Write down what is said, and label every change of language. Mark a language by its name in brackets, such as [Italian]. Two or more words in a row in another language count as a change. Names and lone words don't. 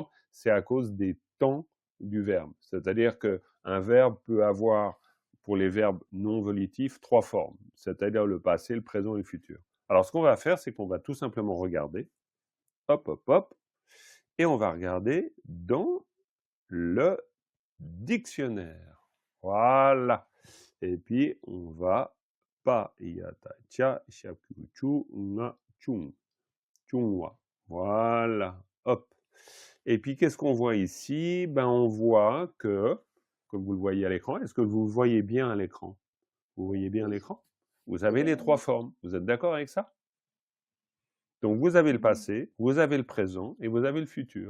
[French] C'est à cause des temps du verbe. C'est-à-dire qu'un verbe peut avoir, pour les verbes non volitifs, 3 formes, c'est-à-dire le passé, le présent et le futur. Alors, ce qu'on va faire, c'est qu'on va tout simplement regarder, hop, hop, hop, et on va regarder dans le dictionnaire. Voilà. Et puis, on va pa yata cha shakuchu nga chung. Chungwa. Voilà. Hop. Et puis, qu'est-ce qu'on voit ici? Ben, on voit que, comme vous le voyez à l'écran, est-ce que vous le voyez bien à l'écran? Vous voyez bien à l'écran? Vous avez les 3 formes. Vous êtes d'accord avec ça? Donc, vous avez le passé, vous avez le présent et vous avez le futur.